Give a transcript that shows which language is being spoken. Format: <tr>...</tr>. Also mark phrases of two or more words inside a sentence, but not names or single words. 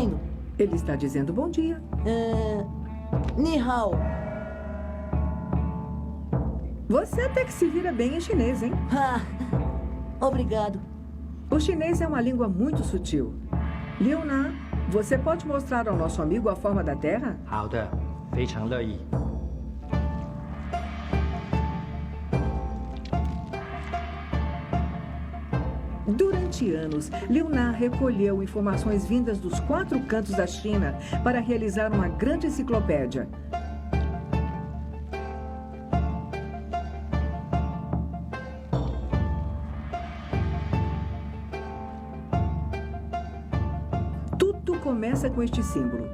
<pt>Ele está dizendo bom dia.</pt> <zh>你好.</zh> <pt>Você até que se vira bem em chinês, hein? Ah, obrigado. O chinês é uma língua muito sutil. Liu Na, você pode mostrar ao nosso amigo a forma da Terra?</pt> <zh>好的，非常乐意。</zh> <pt>Durante anos, Liu Na recolheu informações vindas dos 4 cantos da China para realizar uma grande enciclopédia. Tudo começa com este símbolo.</pt>